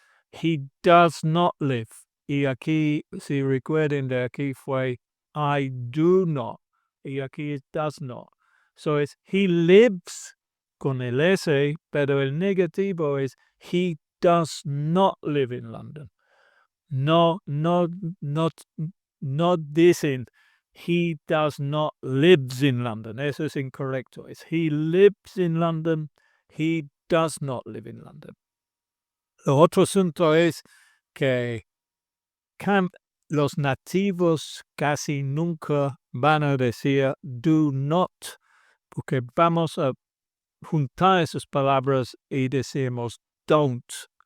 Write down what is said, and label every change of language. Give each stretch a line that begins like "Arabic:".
English: He does not live.
Spanish: Y aquí, si recuerden de aquí fue
English: I do not.
Spanish: Y aquí es does not. So es he lives con el S, pero el negativo es
English: he does not live in London.
Spanish: No dicen
English: he does not lives in London.
Spanish: Eso es incorrecto. Es
English: he lives in London. He does not live in London.
Spanish: Lo otro asunto es que los nativos casi nunca van a decir do not, porque vamos a juntar esas palabras y decimos don't.